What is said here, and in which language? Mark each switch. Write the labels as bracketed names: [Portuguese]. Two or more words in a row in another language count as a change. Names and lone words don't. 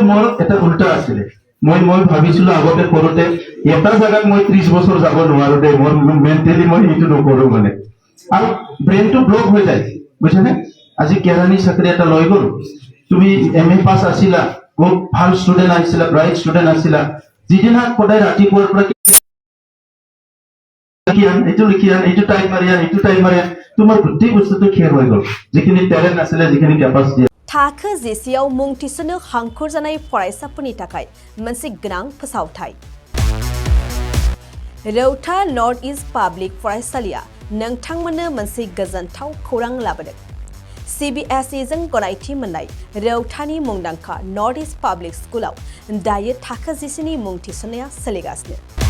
[Assamese] মোৰ এটা উল্টা আছিলে মই ভাবিছিলো আগতে সৰুতে এটা জায়গাত মই 30 বছৰ যাব নোৱাৰো দে মোৰ মেন্টেলি মই এইটো নকৰো মানে আৰু ব্ৰেইনটো ব্লক হৈ যায় বুজিছানে আজি কেৰাণী চাকৰি এটা লৈ গ'ল তুমি MA পাস আছিলা বহুত ভাল ষ্টুডেন্ট আছিলা [English] bright student [Assamese] আছিলা যিদিনা সদায় ৰাতিপুৱাৰ পৰা এইটো টাইম মাৰিয়া তোমাৰ গোটেই বস্তুটো খেৰ হৈ গ'ল যিখিনি টেলেন্ট আছিলে যিখিনি কেপাচিটি [Bodo] थाखो जेसेयाव मुं थिसननो हांखुर जानाय फरायसाफोरनि थाखाय मोनसे गोनां फोसावथाय रौता नर्थ इस्ट पाब्लिक फरायसालिया नोंथांमोननो मोनसे गोजोनथाव खौरां लाबोदों CBSE जों गनायथि मोननाय रौतानि मुंदांखा नर्थ इस्ट पाब्लिक स्कुलाव दायो थाखो जेसेनि मुं थिसननाया सोलिगासिनो